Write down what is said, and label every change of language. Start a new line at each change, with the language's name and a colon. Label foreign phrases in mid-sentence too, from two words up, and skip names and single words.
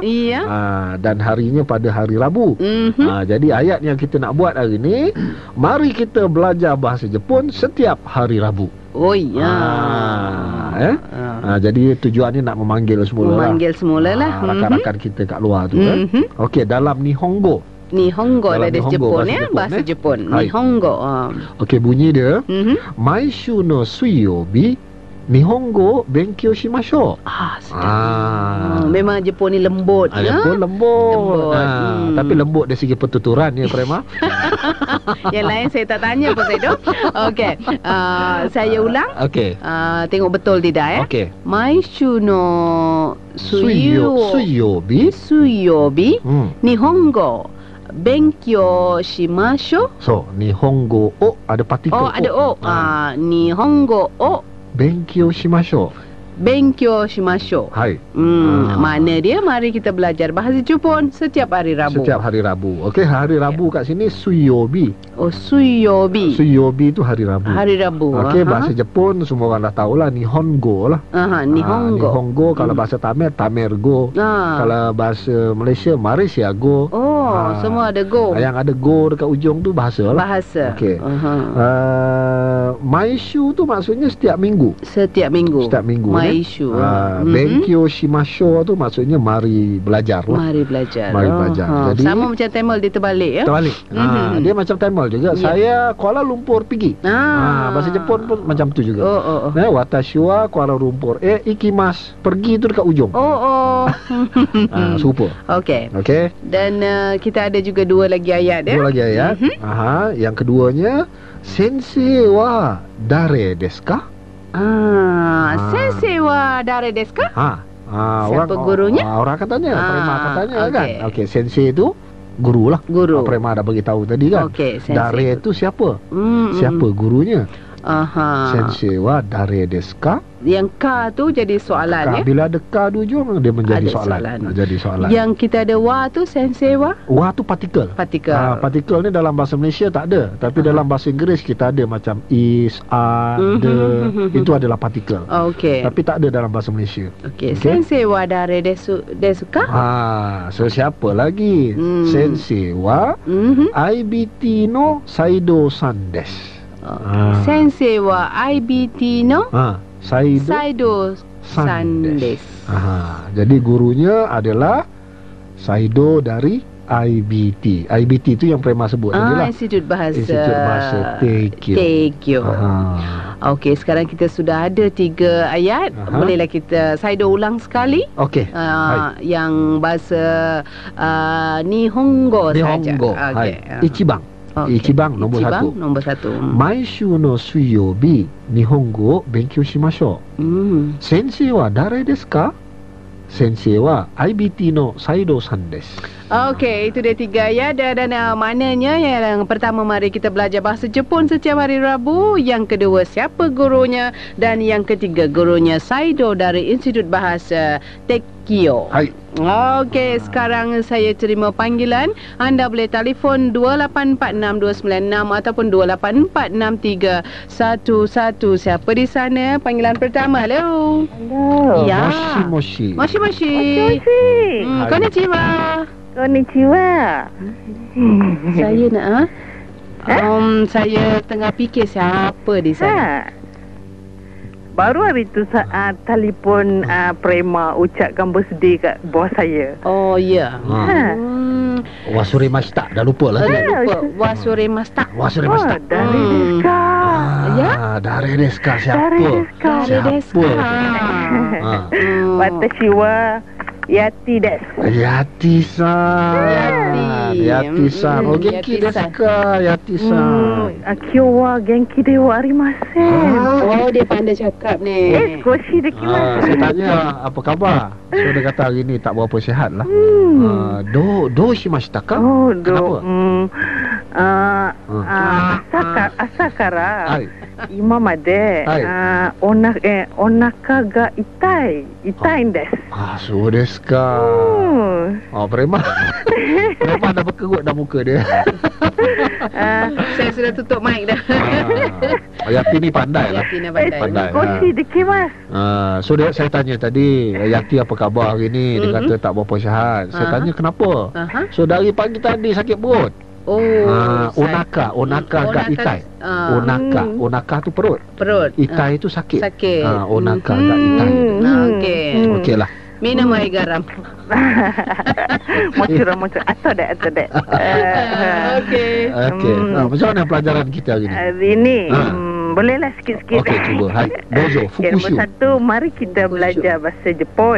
Malay: Dan harinya pada hari Rabu. Jadi ayat yang kita nak buat hari ni, mari kita belajar bahasa Jepun setiap hari Rabu. Jadi tujuannya nak memanggil semula lah rakan-rakan kita kat luar tu kan. Okey, dalam Nihongo dalam Jepun ya, bahasa Jepun. Nihongo. Okey, bunyi dia
Japanese: 毎週の水曜日日本語勉強しましょう.
Malay: Memang Jepun ni lembut. Jepun lembut. Tapi lembut dari segi pertuturan ya, Prema. Yang lain saya tak tanya pun Saido. Okey. Saya ulang. Tengok betul tidak ya.
Japanese: 毎週の水曜日日本語勉強しましょう. So, Nihongo o ada partikel ada o. 日本語を勉強しましょう.
Malay: Makna dia mari kita belajar bahasa Jepun setiap hari Rabu. Okey, hari Rabu kat sini Suiyobi. Suiyobi tu hari Rabu. Okey, bahasa Jepun semua orang dah tahulah, Nihongo lah. Nihongo. Kalau bahasa Tamil, Tamergo. Kalau bahasa Malaysia, Malaysia go. Semua ada go. Yang ada go dekat ujung tu bahasa lah. Okey. Maishu tu maksudnya setiap minggu. Maishu.
Japanese: 勉強しましょう
Malay: tu maksudnya mari belajar lah. Mari belajar. Jadi sama macam Tamil dia terbalik ya. Dia macam Tamil juga. Saya Kuala Lumpur pergi. Bahasa Jepun pun macam tu juga.
Japanese: Watashi wa Kuala Lumpur ikimasu.
Malay: Pergi tu dekat ujung. Super. Okey. Dan kita ada juga 2 lagi ayat ya. 2 lagi ayat. Yang keduanya,
Japanese: 先生は誰ですか? 先生は誰ですか?
Malay: Siapa gurunya? Orang akan tanya, Prema akan tanya kan. Okey, sensei tu guru lah. Prema dah bagi tahu tadi kan. Dare tu siapa? Siapa gurunya?
Japanese: 先生は誰ですか?
Malay: Yang ka tu jadi soalan ya. Bila ada ka di ujung dia menjadi soalan. Yang kita ada wa tu
Japanese: 先生は?
Malay: Wa tu partikel. Partikel ni dalam bahasa Malaysia tak ada, tapi dalam bahasa Inggeris kita ada macam
English: is, are, the.
Malay: Itu adalah partikel. Tapi tak ada dalam bahasa Malaysia.
Japanese: 先生は誰ですか?
Malay: So siapa lagi?
Japanese: 先生は IBT の Saido さんです. 先生は IBT の Saido さんです.
Malay: Jadi gurunya adalah Saido dari IBT. IBT itu yang Prema sebut tadi lah. Institut Bahasa Tekkyo. Okey, sekarang kita sudah ada 3 ayat. Bolehlah kita Saido ulang sekali. Yang bahasa Nihongo saja.
Japanese: 一番。一番
Malay: nombor satu. Nombor satu.
Japanese: 毎週の水曜日日本語勉強しましょう. 先生は誰ですか? 先生は IBT の Saido さんです.
Malay: Okey, itu dia 3 ya. Dan maknanya yang pertama, mari kita belajar bahasa Jepun setiap hari Rabu. Yang kedua, siapa gurunya. Dan yang ketiga, gurunya Saido dari Institut Bahasa Tekkyo. Hai. Okey, sekarang saya terima panggilan. Anda boleh telefon 2846-296 ataupun 2846-311. Siapa di sana? Panggilan pertama. Halo. Halo. Ya. Moshi. Moshi. Konnichiwa. Konnichiwa. Saya nak saya tengah fikir siapa di sana. Baru hari tu telefon Prema ucapkan birthday kat bos saya. Oh ya. Wasuremashita. Dah lupa lah. Wasuremashita. Wasuremashita. Dari deska. Ya. Dari deska siapa? Dari deska.
Japanese: 私は Yati です. Yati-san. Yati-san. Oh、元気ですか、Yati さん. 今日は元気ではありません.
Malay: Oh, dia pandai cakap ni.
Japanese: 少しできます.
Malay: Saya tanya apa khabar. So dia kata hari ni tak berapa sihat lah.
Japanese: どうしましたか?
Malay: Oh, Kenapa?
Japanese: Asakara. Hai. 今まで、お腹が痛いんです。そうですか。Prema.
Malay: Prema dah berkerut dah muka dia. Saya sudah tutup mic dah. Yati ni pandai lah. Yati ni pandai.
Japanese: 少しできます.
Malay: So saya tanya tadi, Yati apa khabar hari ni? Dia kata tak berapa sihat. Saya tanya kenapa? So dari pagi tadi sakit perut.
Japanese: お腹が痛い.
Malay: Onaka tu perut. Itai tu sakit.
Japanese: お腹が痛い.
Malay: Okey lah. Minum air garam. Mochiro. Atau dek. Okey. Macam mana pelajaran kita hari ni? Hari ni bolehlah sikit-sikit. Okey, cuba. Hai.
Japanese: どうぞ。復習.
Malay: Nombor satu, mari kita belajar bahasa Jepun.